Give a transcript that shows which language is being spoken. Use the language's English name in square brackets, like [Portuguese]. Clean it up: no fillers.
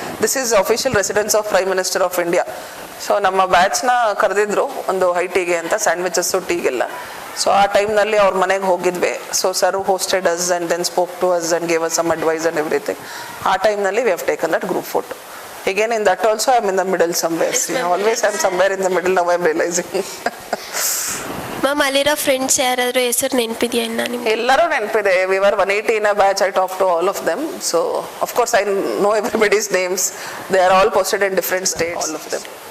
[English] This is official residence of prime minister of India. [Kannada] So ನಮ್ಮ ಬ್ಯಾಚ್ನ ಕರೆದಿದ್ರು ಒಂದು high ಟೀಗೆ ಅಂತ, ಸ್ಯಾಂಡ್ವಿಚಸ್ಸು, ಟೀಗೆಲ್ಲ. [English] so [Kannada] ಆ ಟೈಮ್ನಲ್ಲಿ ಅವ್ರ ಮನೆಗೆ ಹೋಗಿದ್ವಿ. [English] So sir hosted us and then spoke to us and gave us some advice and everything. [Kannada] ಆ ಟೈಮ್ನಲ್ಲಿ [English] We have taken that group photo. Again, in that also, I am in the middle somewhere. Yes, always I am somewhere in the middle, now I am realizing. [Kannada] Ma'am, ಅಲ್ಲಿರೋ friends ಯಾರಾದರೂ ಹೆಸರು ನೆನಪಿದೆಯಾ ಇನ್ನ ನಿಮ್ಗೆ? ಎಲ್ಲರೂ ನೆನಪಿದೆ. [English] We were 180 in a batch. I talked to all of them. So, of course, I know everybody's names. They are all posted in different states, all of them.